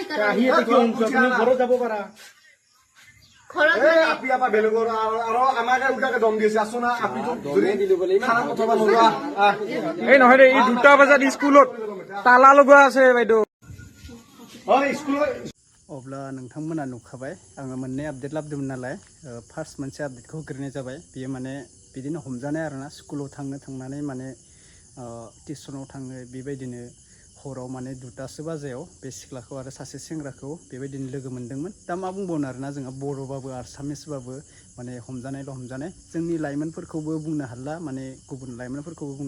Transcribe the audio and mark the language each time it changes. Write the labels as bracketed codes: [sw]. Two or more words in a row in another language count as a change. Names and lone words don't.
[as] আহি এতে কিয় তুমি ঘৰত যাব পাৰা ঘৰত আপি আপা বেলেগৰ আৰু আমাকে উল্টাকে দম দিছে আছো না আপি তো ধৰি দিলো বলে খানা কথা নোলোৱা এই নহয় দেই এই 2টা বজাত স্কুলত তালা লগোৱা আছে বাইদেউ হয় স্কুলত [brx] अब्ला नोंथांमोना नुखाबाय आङो मोननै आपडेट लाबोदोंमोन नालाय फार्स्ट मोनसे आपडेटखौ होग्रोनाय जाबाय बेयो माने बिदिनो हमजानाय आरोना स्कुलाव थांनानै माने टिउसनाव थाङो बेबायदिनो हराव माने 2टासो बाजायाव बे सिख्लाखौ आरो सासे सेंग्राखौ बेबायदिनो लोगो मोनदोंमोन दा मा बुंबावनो आरोना जोंहा बर'बाबो आसामिसबाबो माने हमजानाय जोंनि लाइमोनफोरखौबो बुंनो हाला माने गुबुन लाइमोनफोरखौबो बुंनो